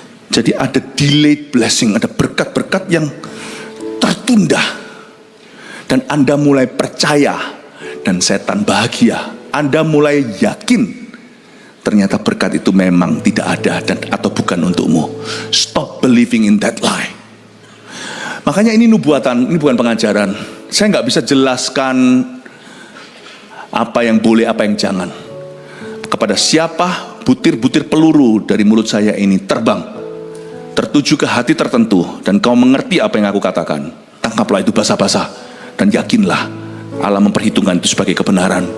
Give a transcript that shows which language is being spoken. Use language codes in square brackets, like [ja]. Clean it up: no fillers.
[id] Jadi ada [en] delayed blessing, [id] ada berkat-berkat yang tertunda. Dan Anda mulai percaya dan setan bahagia. Anda mulai yakin ternyata berkat itu memang tidak ada dan atau bukan untukmu. [en] Stop believing in that lie. [id] Makanya ini nubuatan, ini bukan pengajaran. Saya nggak bisa jelaskan apa yang boleh, apa yang jangan. Kepada siapa butir-butir peluru dari mulut saya ini terbang, tertuju ke hati tertentu, dan kau mengerti apa yang aku katakan, tangkaplah itu basa-basa dan yakinlah Allah memperhitungkan itu sebagai kebenaran.